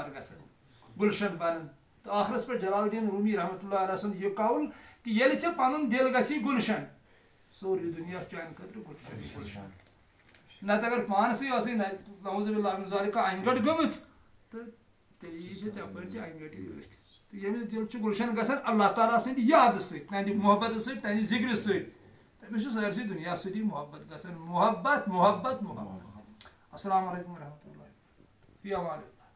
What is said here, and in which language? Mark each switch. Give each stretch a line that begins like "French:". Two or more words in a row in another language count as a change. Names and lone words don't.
Kashmiri: گژھان گُلشن بنان تہٕ ٲخرس پٮ۪ٹھ جلال الدین رومی
Arabic: رحمۃ اللہ علیہ
Kashmiri: سُنٛد یہِ قول کہِ ییٚلہِ ژےٚ پنُن دِل گژھی گُلشن سورُے دُنیا چھُ چانہِ خٲطرٕ گُلشن نتہٕ اگر پانسٕے ٲسٕے
Arabic: نعوذ باللہ من ذالِک
Kashmiri: انہِ گٔٹ گٔمٕژ تہٕ تیٚلہِ یی ژےٚ ژپٲرۍ تہِ انہِ گٔٹی أتھۍ تہٕ ییٚمِس دِل چھُ گُلشن گژھان اللہ تعالیٰ سٕنٛدِ یادٕ سۭتۍ تہنٛدِ محبتہٕ سۭتۍ تہنٛدِ ذِکرِ سۭتۍ تٔمِس چھُ سٲرسٕے دُنیا سۭتی محبت گژھان محبت محبت محبت
Arabic: السلام علیکم ورحمۃ اللہ فی امان اللہ